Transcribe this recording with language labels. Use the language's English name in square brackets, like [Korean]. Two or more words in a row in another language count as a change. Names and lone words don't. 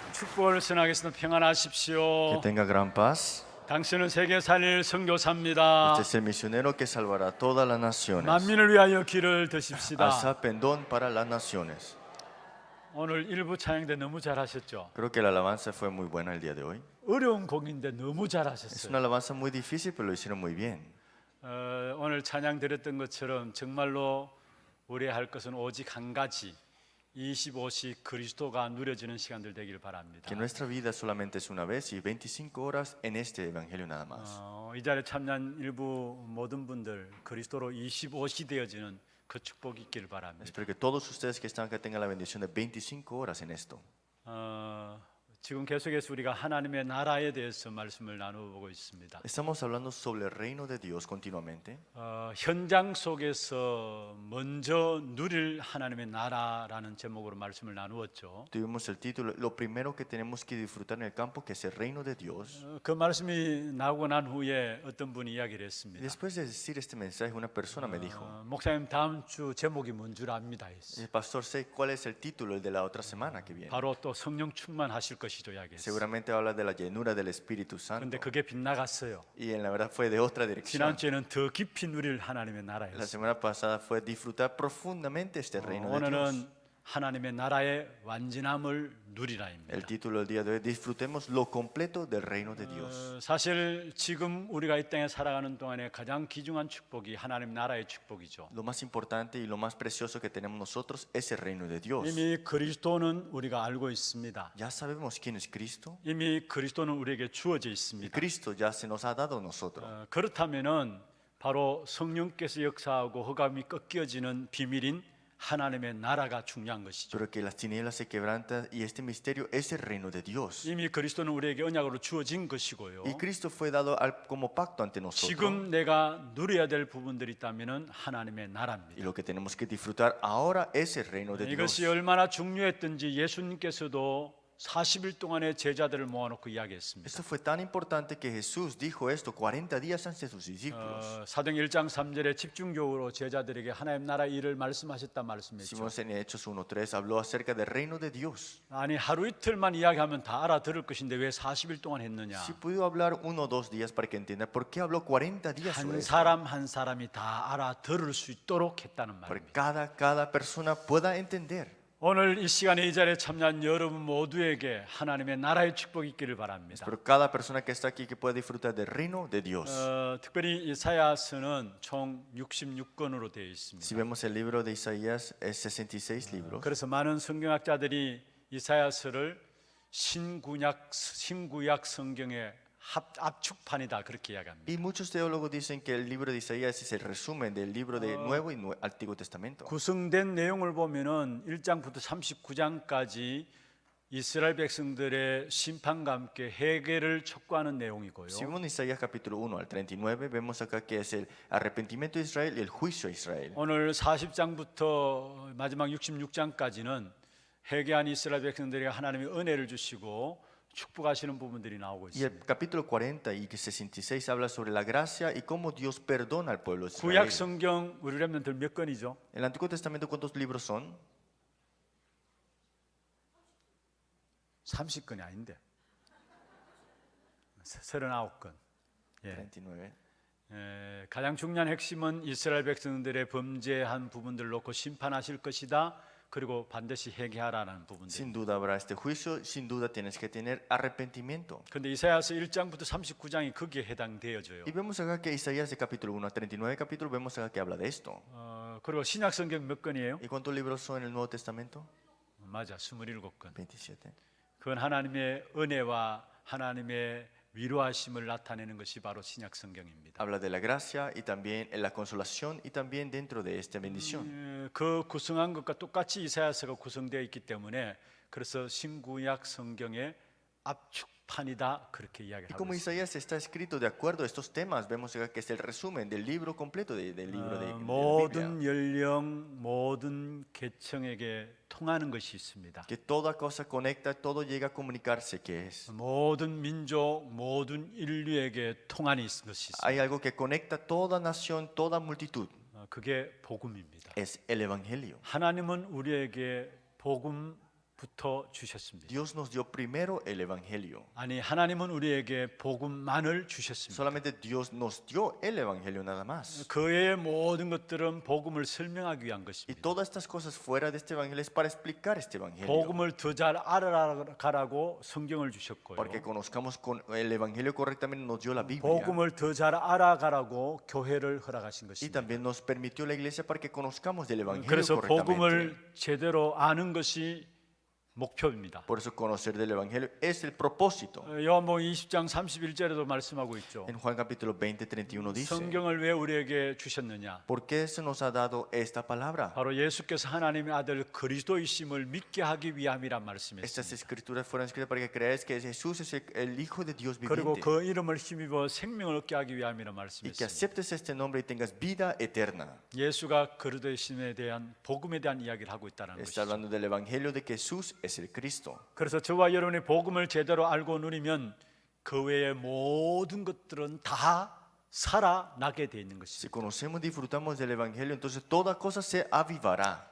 [Korean] 축복을 전하겠습니다. [Spanish] Que [Korean] 평안하십시오. [Spanish] tenga gran paz. [Korean] 당신은 세계 살릴 선교사입니다. [Spanish] Este es el misionero que salvará a todas las naciones. [Korean] 만민을 위하여 길을 드십시다. [Spanish] Alza pendón para las naciones. [Korean] 오늘 일부 찬양대 너무 잘하셨죠? [Spanish] Creo que la alabanza fue muy buena el día de hoy. [Korean] 어려운 곡인데 너무 [Spanish] Es [Korean] 잘하셨어요. [Spanish] una alabanza muy difícil, pero lo hicieron muy bien. [Korean] 오늘 찬양 드렸던 것처럼 정말로 우리 할 것은 오직 한 가지 25시 그리스도가 누려지는 시간들 되길 바랍니다. [Spanish] Que nuestra vida solamente es una vez y 25 horas en este evangelio nada más. [Korean] 이 자리에 참여한 일부 모든 분들 그리스도로 25시 되어지는 그 축복이 있기를 바랍니다. [Spanish] Espero que todos ustedes que están acá tengan la bendición de 25 horas en esto. [Korean] 지금 계속해서 우리가 하나님의 나라에 대해서 말씀을 나누고 있습니다. [Spanish] Estamos hablando sobre el reino de Dios continuamente. [Korean] 현장 속에서 먼저 누릴 하나님의 나라라는 제목으로 말씀을 나누었죠. [Spanish] Tuvimos el título, lo primero que tenemos que disfrutar en el campo, que es el reino de Dios. [Korean] 그 말씀이 나오고 난 후에 어떤 분이 이야기를 [Spanish] Y [Korean] 했습니다. [Spanish] después de decir este mensaje, una persona me dijo, [Korean] 목사님 다음 주 제목이 뭔 줄 압니다 했어요. [Spanish] Pastor, sé cuál es el título el de la otra semana que viene. [Korean] 바로 또 성령 충만하실 것이죠 이야기했어요. [Spanish] Seguramente habla de la llenura del Espíritu Santo. [Korean] 근데 그게 빗나갔어요. [Spanish] Y en la verdad fue de otra dirección. [Korean] 지난주에는 더 깊이 누릴 하나님의 [Spanish] La [Korean] 나라였어요. [Spanish] semana pasada fue disfrutar profundamente este reino de Dios. [Korean] 오늘은 하나님의 나라의 완전함을 누리라입니다. [Spanish] El título del día de hoy, disfrutemos lo completo del reino de Dios. [Korean] 사실 지금 우리가 이 땅에 살아가는 동안에 가장 귀중한 축복이 하나님 나라의 축복이죠. [Spanish] Lo más importante y lo más precioso que tenemos nosotros es el reino de Dios. [Korean] 이미 그리스도는 우리가 알고 있습니다. [Spanish] Ya sabemos quién es Cristo. [Korean] 이미 그리스도는 우리에게 주어져 [Spanish] Y [Korean] 있습니다. [Spanish] Cristo ya se nos ha dado a nosotros. [Korean] 그렇다면은 바로 성령께서 역사하고 흑암이 꺾여지는 비밀인 하나님의 나라가 중요한 것이죠. [Spanish] Pero que las tinieblas se quebrantan y este misterio es el reino de Dios. [Korean] 이미 그리스도는 우리에게 언약으로 주어진 것이고요. [Spanish] Y Cristo fue dado como pacto ante nosotros. [Korean] 지금 내가 누려야 될 부분들이 있다면은 하나님의 [Spanish] Y [Korean] 나라입니다. [Spanish] lo que tenemos que disfrutar ahora es el reino de Dios. [Korean] 이것이 얼마나 중요했던지 예수님께서도 40일 동안의 제자들을 모아놓고 이야기했습니다. [Spanish] Esto fue tan importante que Jesús dijo esto 40 días antes de sus discípulos. [Korean] 사도행 1장 3절에 집중적으로 제자들에게 하나님 나라 일을 말씀하셨다 말씀했죠. [Spanish] Simón en Hechos 1:3 habló acerca del reino de Dios. [Korean] 아니 하루 이틀만 이야기하면 다 알아들을 것인데 왜 40일 동안 했느냐? [Spanish] Si pudo hablar 1 o 2 días para que entiendan por qué habló 40 días sobre [Korean] 한 [Spanish] esto. [Korean] 사람 한 사람이 다 알아들을 수 있도록 했다는 [Spanish] Para que [Korean] 말입니다. [Spanish] cada persona pueda entender. [Korean] 오늘 이 시간에 이 자리에 참여한 여러분 모두에게 하나님의 나라의 축복이 있기를 바랍니다. [Spanish] Pero cada persona que está aquí que pueda disfrutar del reino de Dios. [Korean] 특별히 이사야서는 총 66권으로 되어 있습니다. [Spanish] Si vemos el libro de Isaías, es 66 libros. [Korean] 그래서 많은 성경학자들이 이사야서를 신구약 성경의 압축판이다 그렇게 이야기합니다. [Spanish] Y muchos teólogos dicen que el libro de Isaías es el resumen del libro del Nuevo y Antiguo Testamento. [Korean] 구성된 내용을 보면은 1장부터 39장까지 이스라엘 백성들의 심판과 함께 회개를 촉구하는 내용이고요. [Spanish] Si vemos en Isaías capítulo 1 al 39, vemos acá que es el arrepentimiento de Israel y el juicio a Israel. [Korean] 오늘 40장부터 마지막 66장까지는 회개한 이스라엘 백성들에게 하나님의 은혜를 주시고 축복하시는 부분들이 나오고 [Spanish] Y el [Korean] 있습니다. [Spanish] capítulo 40 y 66 habla sobre la gracia y cómo Dios perdona al pueblo de [Korean] 구약 [Spanish] Israel. [Korean] 성경 우리 렘넌트들 몇 권이죠? [Spanish] En el Antiguo Testamento, ¿cuántos libros son? [Korean] 30권이 아닌데 39권. 예. 39. 가장 중요한 핵심은 이스라엘 백성들의 범죄한 부분들을 놓고 심판하실 것이다. 그리고 반드시 회개하라는 부분들. [Spanish] Sin duda habrá este juicio, sin duda tienes que tener arrepentimiento. [Korean] 그런데 이사야서 1장부터 39장이 거기에 해당되어져요. [Spanish] Y vemos acá que Isaías de capítulo 1 a 39 capítulo, vemos acá que habla de esto. [Korean] 그리고 신약 성경 몇 권이에요? [Spanish] ¿Y cuántos libros son en el Nuevo Testamento? [Korean] 맞아, 27권. 27. 그건 하나님의 은혜와 하나님의 위로하심을 나타내는 것이 바로 신약 성경입니다. [Spanish] Habla de la gracia y también en la consolación y también dentro de esta bendición. [Korean] 그 구성한 것과 똑같이 이사야서가 구성되어 있기 때문에 그래서 신구약 성경의 압축판이다 그렇게 [Spanish] Y [Korean] 이야기하고 [Spanish] como [Korean] 있습니다. [Spanish] Isaías está escrito de acuerdo a estos temas, vemos acá que es el resumen del libro completo del libro de la Biblia. [Korean] 모든 연령, 모든 계층에게 통하는 것이 있습니다. [Spanish] Que toda cosa conecta, todo llega a comunicarse, que es. [Korean] 모든 민족, 모든 인류에게 통한이 있는 것이 있습니다. [Spanish] Hay algo que conecta toda nación, toda multitud. [Korean] 그게 복음입니다. [Spanish] Es el Evangelio. [Korean] 하나님은 우리에게 복음 주셨습니다. [Spanish] Dios nos dio primero el Evangelio. [Korean] 아니, 하나님은 우리에게 복음만을 주셨습니다. [Spanish] Solamente Dios nos dio el Evangelio nada más. [Korean] 그 외의 모든 것들은 복음을 설명하기 위한 [Spanish] Y [Korean] 것입니다. [Spanish] todas estas cosas fuera de este Evangelio es para explicar este Evangelio. [Korean] 복음을 더 잘 알아가라고 성경을 주셨고요. [Spanish] Para que conozcamos con el Evangelio correctamente nos dio la Biblia. [Korean] 복음을 더 잘 알아가라고 교회를 허락하신 [Spanish] Y [Korean] 것입니다. [Spanish] también nos permitió la iglesia para que conozcamos del Evangelio [Korean] 그래서 [Spanish] correctamente. [Korean] 복음을 제대로 아는 것이 목표입니다. [Spanish] Por eso conocer del Evangelio es el propósito. [Korean] 요한복음 20장 31절에도 말씀하고 있죠. [Spanish] En Juan capítulo 20, 31 dice, [Korean] 성경을 왜 우리에게 주셨느냐? [Spanish] ¿por qué se nos ha dado esta palabra? [Korean] 바로 예수께서 하나님의 아들 그리스도이심을 믿게 하기 위함이란 말씀이었습니다. [Spanish] Estas escrituras fueron escritas para que creáis que Jesús es el Hijo de Dios [Korean] 그리고 [Spanish] viviente [Korean] 그 이름을 힘입어 생명을 얻게 하기 위함이란 [Spanish] y que [Korean] 말씀이었습니다. [Spanish] aceptes este nombre y tengas vida eterna. [Korean] 예수가 그리스도이심에 대한 복음에 대한 이야기를 하고 있다는 [Spanish] Está [Korean] 것이죠. [Spanish] hablando del Evangelio de que Jesús es el Cristo. [Korean] 그래서 저와 여러분이 복음을 제대로 알고 누리면 그 외의 모든 것들은 다 살아나게 돼 있는 [Spanish] Si [Korean] 것입니다. [Spanish] conocemos y disfrutamos del Evangelio, entonces toda cosa se avivará.